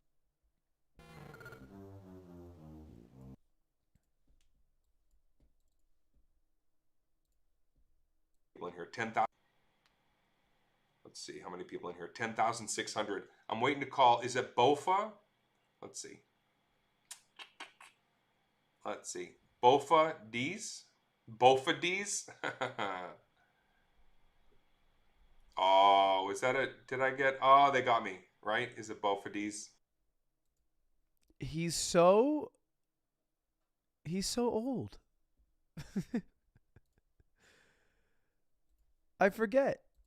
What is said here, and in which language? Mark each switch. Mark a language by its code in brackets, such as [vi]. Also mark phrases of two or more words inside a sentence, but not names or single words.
[en] People in here, 10,000. Let's see how many people in here. 10,600. I'm waiting to call. Is it Bofa? Let's see. Let's see. Bofa D's? Bofa D's? Oh, is that it? Did I get? Oh, they got me. Right? Is it Bofa D's? He's so old. I forget.